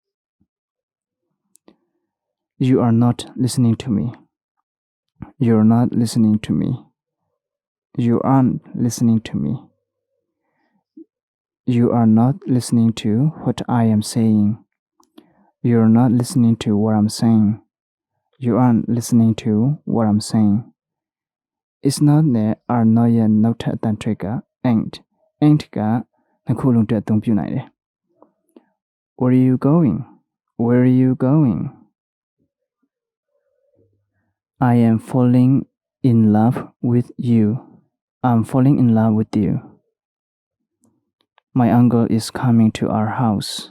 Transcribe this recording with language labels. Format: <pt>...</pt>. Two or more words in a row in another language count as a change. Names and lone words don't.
<en>You are not listening to me You're not listening to me You aren't listening to me You are not listening to what I am saying You're not listening to what I'm saying You aren't listening to what I'm saying It's not နဲ့ are not</en> <my>ရဲ့နောက်ထပ်အတန်ထွက်က</my> <en>ain't</en> <my>ကနှစ်ခုလုံးအတွက်အသုံးပြုနိုင်တယ်</my> <en>Where are you going Where are you going I am falling in love with you I'm falling in love with you My uncle is coming to our house</en>